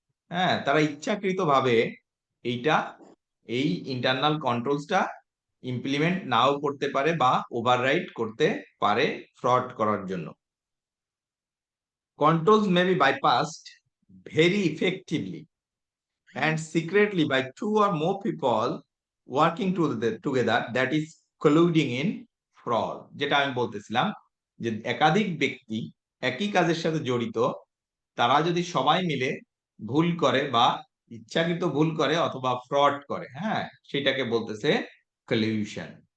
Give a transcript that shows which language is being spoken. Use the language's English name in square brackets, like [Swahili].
[Bangla] হ্যাঁ, তারা ইচ্ছাকৃতভাবে এই ইন্টারনাল কন্ট্রোলসটা ইমপ্লিমেন্ট নাও করতে পারে বা ওভাররাইড করতে পারে ফ্রড করার জন্য। [English] Controls may be bypassed very effectively and secretly by 2 or more people working together, that is colluding in fraud. [Bangla] যেটা আমি বলতেছিলাম যে একাধিক ব্যক্তি একই কাজের সাথে জড়িত, তারা যদি সবাই মিলে ভুল করে বা ইচ্ছাকৃত ভুল করে অথবা ফ্রড করে, হ্যাঁ, সেটাকে বলতেছে কলিউশন।